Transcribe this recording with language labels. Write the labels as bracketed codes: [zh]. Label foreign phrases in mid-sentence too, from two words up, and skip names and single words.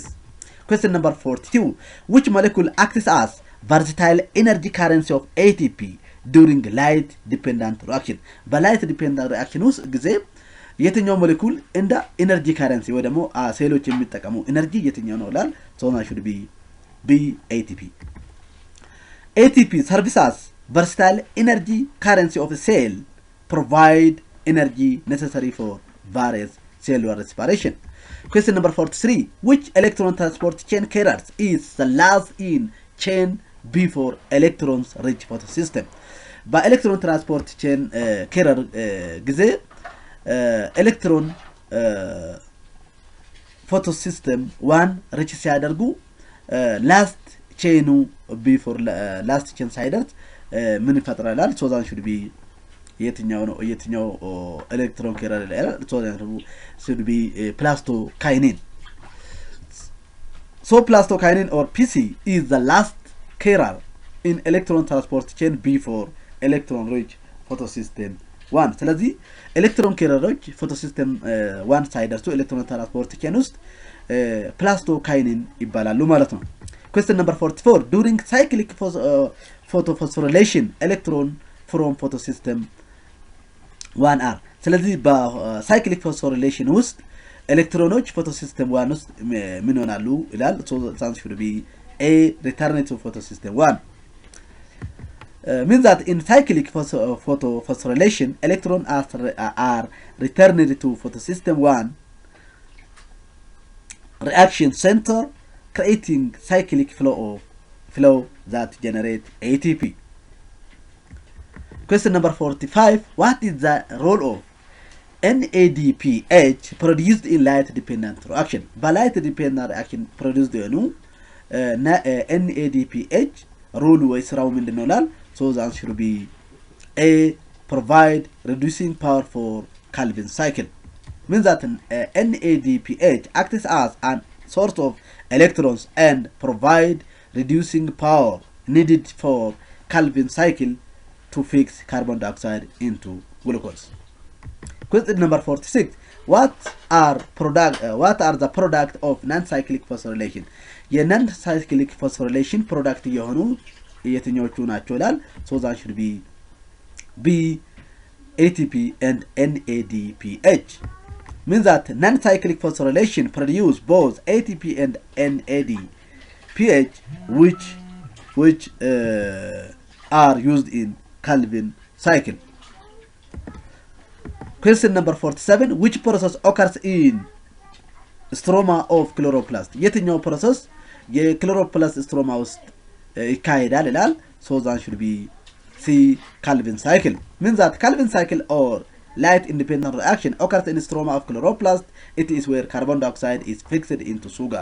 [en] Question number 42. Which molecule acts as versatile energy currency of ATP during light dependent reaction? በlight dependent reaction [am] ውስጥ ጊዜ የትኛው ሞሌኩል እንደ [en] energy currency [am] ወይ ደግሞ ሴሎች የሚጠቀሙ ኤነርጂ የትኛው ነው ላል? [en] So that should be B, ATP. ATP serves as versatile energy currency of a cell, provide energy necessary for various cellular respiration. Question number 43. Which electron transport chain carriers is the last in chain before electrons reach photosystem? በelectron transport chain carrier [am] ጊዜ [en] electron photosystem 1 reach [am] ሲያደርጉ [en] last chainኑ before last chain [am] ሳይደርስ ምን ይፈጥራል? [en] So that should be የትኛው ኤሌክትሮን carrier ላይ so that should be plastokinin. So plastokinin or PC is the last carrier in electron transport chain before electron reach photosystem 1. [am] ስለዚህ [en] electron carrierኦች photosystem 1 [am] ሳይደርሱ [en] electron transport chain [am] ውስጥ ፕላስቶካይኒን ይባላሉ ማለት ነው። [en] Question number 44. During cyclic photophosphorylation electron from photosystem 1 are. [am] ስለዚህ [en] በcyclic phosphorylation [am] ውስጥ [en] electronኦች photosystem 1 [am] ውስጥ ምን ይሆናሉ ይላል? [en] So that should be A, return to photosystem 1. Means that in cyclic photophosphorylation electrons are returned to photosystem 1 reaction center, creating cyclic flow that generate ATP. Question number 45. What is the role of NADPH produced in light dependent reaction? By light dependent reaction produced NADPH role [am] ወይ ስራው ምንድነው ላል? [en] So the answer should be A, provide reducing power for Calvin cycle. Means that NADPH acts as a source of electrons and provide reducing power needed for Calvin cycle to fix carbon dioxide into glucose. Question number 46. What are the product of non-cyclic phosphorylation? non-cyclic phosphorylation product [am] የሆኑ የትኞቹ ናቸው ላል? [en] So that should be B, ATP and NADPH. Means that non-cyclic phosphorylation produce both ATP and NADPH which are used in Calvin cycle. Question number 47. Which process occurs in stroma of chloroplast? [am] የትኛው process [en] የchloroplast stroma [am] ውስጥ ይካሄዳል ይላል። [en] So that should be C. Calvin cycle. Means that Calvin cycle or light independent reaction occurs in stroma of chloroplast. It is where carbon dioxide is fixed into sugar.